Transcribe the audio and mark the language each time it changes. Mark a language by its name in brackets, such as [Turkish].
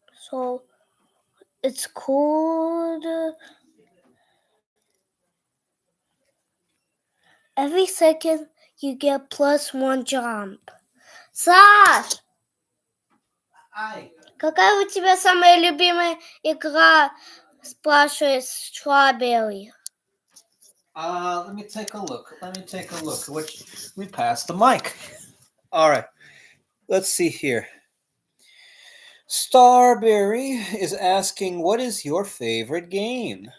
[English] So it's called every second you get +1 jump. [Russian] Саш! Ай. Какая у тебя самая любимая игра? Спрашивает Strawberry. [English] Let me take a look. Which we passed the mic. All right. Let's see here. Starberry is asking, "What is your favorite game?"